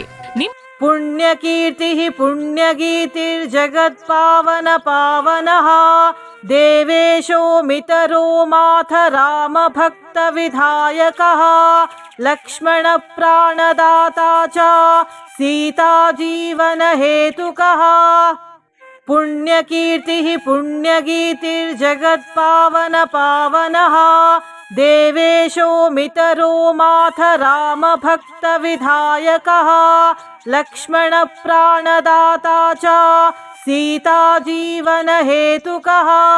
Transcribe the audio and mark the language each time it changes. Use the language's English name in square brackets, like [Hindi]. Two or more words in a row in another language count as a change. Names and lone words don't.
[Sanskrit] ಪುಣ್ಯಕೀರ್ತಿ ಪುಣ್ಯಗೀತಿರ್ಜಗತ್ಪಾವನ ಪಾವನಃ ದೇವೇಶೋ ಮಿತರೋ ಮಾಥ ರಾಮ ಭಕ್ತ ವಿಧಾಯಕಃ ಲಕ್ಷ್ಮಣ ಪ್ರಾಣದಾತಾ ಚ ಸೀತಾ ಜೀವನ ಹೇತುಕಃ. ಪುಣ್ಯಕೀರ್ತಿ ಪುಣ್ಯಗೀತಿರ್ಜಗತ್ಪಾವನ ಪಾವನಃ ದೇವೇಶೋ ಮಿತರೋ ಮಾಥ ರಾಮ ಭಕ್ತ ವಿಧಾಯಕಃ ಲಕ್ಷ್ಮಣ ಪ್ರಾಣದಾತಾ ಚ ಸೀತಾ ಜೀವನ ಹೇತುಕಃ.